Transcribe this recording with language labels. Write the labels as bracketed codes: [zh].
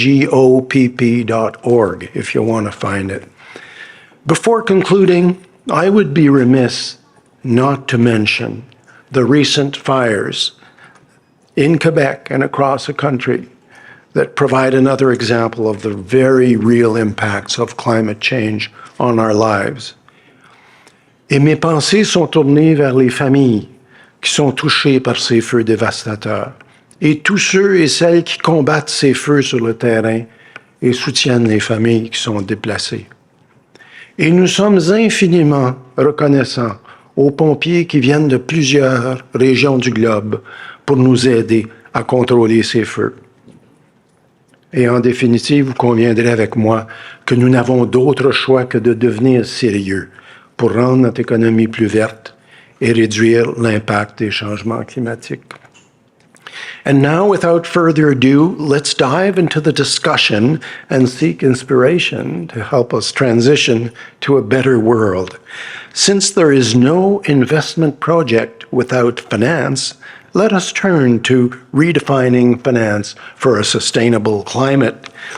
[en] www.igopp.org if you want to find it. Before concluding, I would be remiss not to mention the recent fires in Quebec and across the country that provide another example of the very real impacts of climate change on our lives. [fr] Et mes pensées sont tournées vers les familles qui sont touchées par ces feux dévastateurs et tous ceux et celles qui combattent ces feux sur le terrain et soutiennent les familles qui sont déplacées. Et nous sommes infiniment reconnaissants aux pompiers qui viennent de plusieurs régions du globe pour nous aider à contrôler ces feux. Et en définitive, vous conviendrez avec moi que nous n'avons d'autre choix que de devenir sérieux pour rendre notre économie plus verte et réduire l'impact des changements climatiques. [en] And now, without further ado, let's dive into the discussion and seek inspiration to help us transition to a better world. Since there is no investment project without finance, let us turn to redefining finance for a sustainable climate.